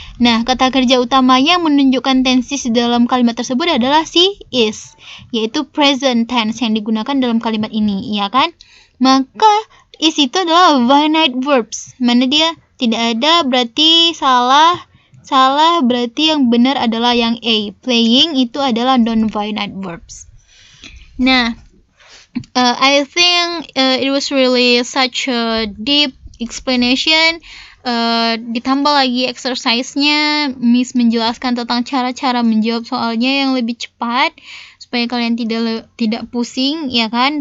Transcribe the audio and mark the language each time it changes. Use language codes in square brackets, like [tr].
[id] Nah, kata kerja utamanya menunjukkan tenses dalam kalimat tersebut adalah si is, yaitu present tense yang digunakan dalam kalimat ini, ya kan? Maka is itu adalah finite verbs. Mana dia tidak ada berarti salah berarti yang benar adalah yang A. Playing itu adalah non-finite verbs. [en] Nah, I think it was really such a deep explanation. [id] Ditambah lagi exercise-nya, Miss menjelaskan tentang cara-cara menjawab soalnya yang lebih cepat supaya kalian tidak pusing, ya kan?